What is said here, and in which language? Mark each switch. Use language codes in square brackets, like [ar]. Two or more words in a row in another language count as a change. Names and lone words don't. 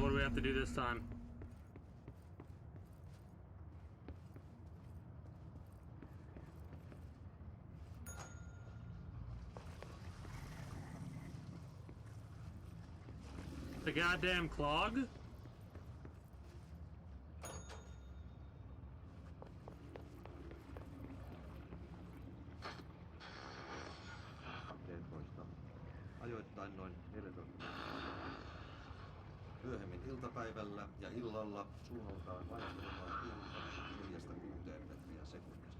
[en] have to do this time. The goddamn clog? [fi] Ajoittain noin 14. Myöhemmin iltapäivällä ja illalla suunnaltaan vaihtelemaan tuulta 4–6 metriä sekunnista.